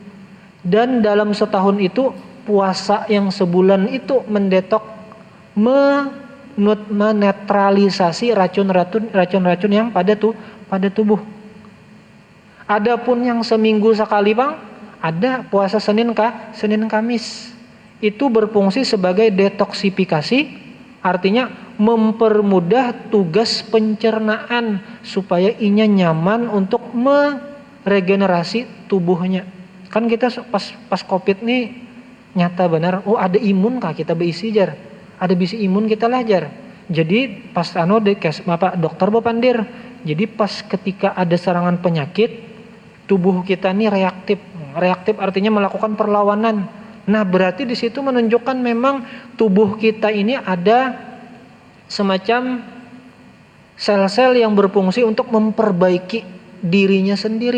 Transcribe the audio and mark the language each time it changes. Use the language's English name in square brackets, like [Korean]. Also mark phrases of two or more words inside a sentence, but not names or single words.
[Indonesian] Dan dalam setahun itu puasa yang sebulan itu mendetok menetralisasi racun-racun yang pada tubuh. Adapun yang seminggu sekali bang, ada puasa Senin Kamis. Itu berfungsi sebagai detoksifikasi, artinya mempermudah tugas pencernaan supaya inya nyaman untuk meregenerasi tubuhnya. [Banjar] Kan kita pas Covid nih nyata benar, ada imun kah kita beisi jar. Ada bisi imun kita lah jar. Jadi pas dokter bepandir. [Indonesian] Jadi pas ketika ada serangan penyakit, tubuh kita nih reaktif. Reaktif artinya melakukan perlawanan. Nah berarti di situ menunjukkan memang tubuh kita ini ada semacam sel-sel yang berfungsi untuk memperbaiki dirinya sendiri.